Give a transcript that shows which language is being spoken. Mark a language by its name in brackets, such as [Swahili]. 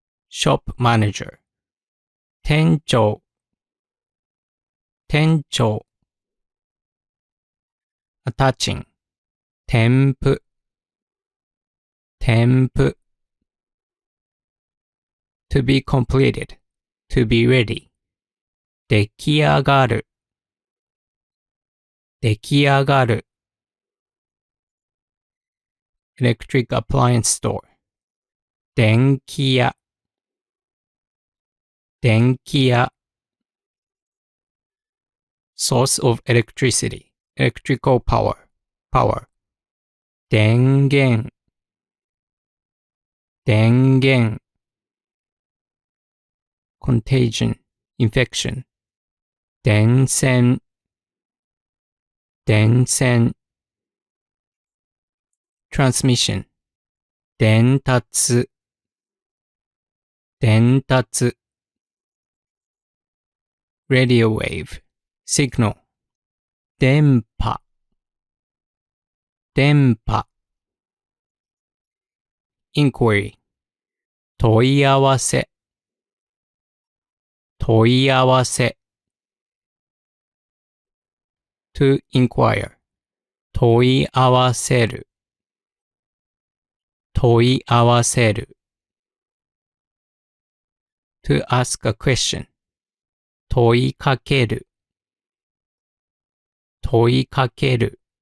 [English] shop manager. [Japanese] 店長、店長。 [English] attaching. [Japanese] 添付、添付。 [English] to be completed, to be ready. [Japanese] 出来上がる、出来上がる。 [English] electric appliance store. [Japanese] 電気屋、電気屋。 [English] source of electricity, electrical power, power. [Japanese] 電源、電源。 [English] contagion, infection. [Japanese] 伝染、伝染。 [English] transmission. [Japanese] 伝達、伝達。 [English] radio wave, signal. [Japanese] 電波、電波。 [English] inquiry. 問い合わせ、 [Japanese] 問い合わせ [English] to inquire [Japanese] 問い合わせる問い合わせる [English] to ask a question [Japanese] 問いかける問いかける